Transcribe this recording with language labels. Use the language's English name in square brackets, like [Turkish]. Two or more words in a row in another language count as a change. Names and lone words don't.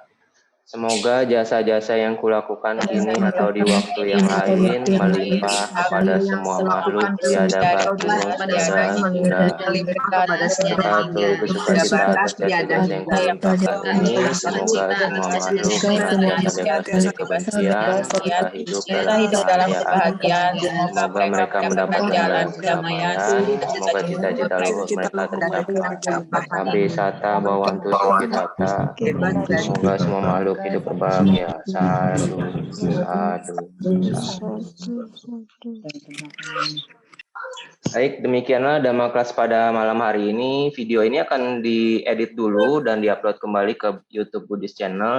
[Indonesian] Semoga jasa-jasa yang kulakukan kini atau di waktu yang lain melimpah kepada semua makhluk tiada batas serta seluruh kesukaan atas jasa-jasa yang kulimpahkan ini. Semoga semua makhluk senantiasa dari kebencian serta hidup dalam kebahagiaan. Semoga mereka mendapatkan jalan kedamaian. Semoga cita-cita luhur mereka tercapai. [Pali] Abdi sata bawantu sukitata. [Indonesian] Semoga semua makhluk hidup berbahagia. Sadu. Baik, demikianlah Dhamma Kelas pada malam hari ini. Video ini akan diedit dulu dan diupload kembali ke YouTube Buddhist Channel.